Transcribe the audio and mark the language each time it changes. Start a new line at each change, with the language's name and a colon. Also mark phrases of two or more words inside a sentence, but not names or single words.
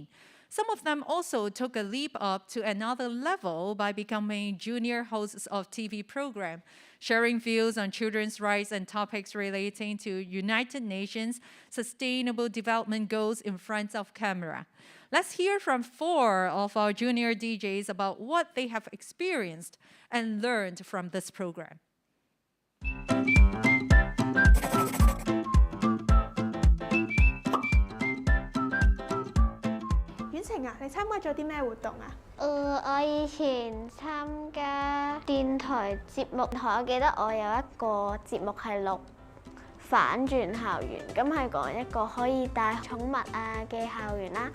English: Some of them also took a leap up to another level by becoming junior hosts of TV program, sharing views on children's rights and topics relating to United Nations Sustainable Development Goals in front of camera. Let's hear from 4 of our junior DJs about what they have experienced and learned from this program.
Cantonese: 婉晴啊，你參加咗啲咩活動啊？我以前參加電台節目，我記得我有一個節目係錄反轉校園，咁係講一個可以帶寵物啊嘅校園啦。